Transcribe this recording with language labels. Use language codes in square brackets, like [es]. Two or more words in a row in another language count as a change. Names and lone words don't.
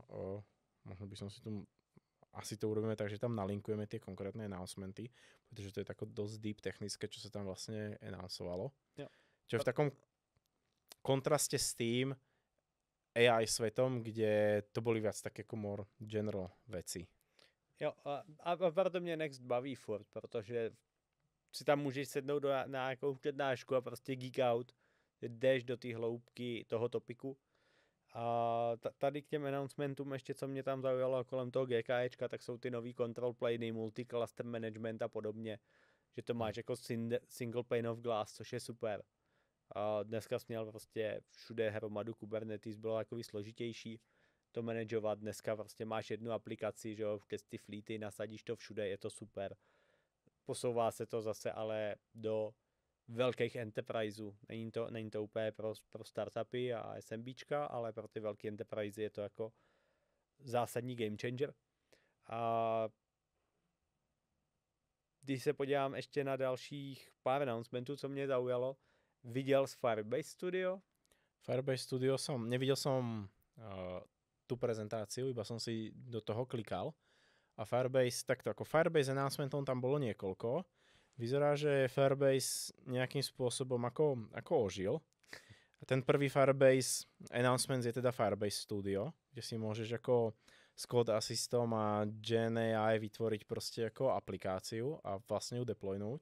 [sk] Možno by som si tu asi to urobíme tak, že tam nalinkujeme tie konkrétne announcementy, pretože to je tako dosť deep technické, čo sa tam vlastne announcovalo. [cs] Jo. [sk] Čo v takom kontraste s tým AI svetom, kde to boli viac také ako [en] more general [sk] veci. [cs] Jo, a proto mě Next baví furt, protože si tam můžeš sednout na nějakou přednášku a prostě [en] geek out, [cs] jdeš do té hloubky toho topiku. A tady k těm announcementům ještě, co mě tam zaujalo kolem toho GKEčka, tak jsou ty nový [en] control plane, multi-cluster management [cs] a podobně. Že to máš jako [en] single pane of glass, [cs] což je super. A dneska jsi měl prostě všude hromadu Kubernetes, bylo takový složitější to manažovat. Dneska prostě máš jednu aplikaci, že jo, keď ty fleety, nasadíš to všude, je to super. Posouvá se to zase ale do velkých enterpriseů. Není to úplně pro startupy a SMBčka, ale pro ty velké enterprise je to jako zásadní [en] game changer. [cs] A když se podívám ještě na dalších pár announcementů, co mě zaujalo, viděl z Firebase Studio? [sk] Firebase Studio nevidel som tú prezentáciu, iba som si do toho klikal. A Firebase, takto ako Firebase announcementom tam bolo niekoľko. Vyzerá, že Firebase nejakým spôsobom ako ožil. A ten prvý Firebase announcement je teda Firebase Studio, kde si môžeš ako s Code Assistom a GenAI vytvoriť proste ako aplikáciu a vlastne ju deploynúť.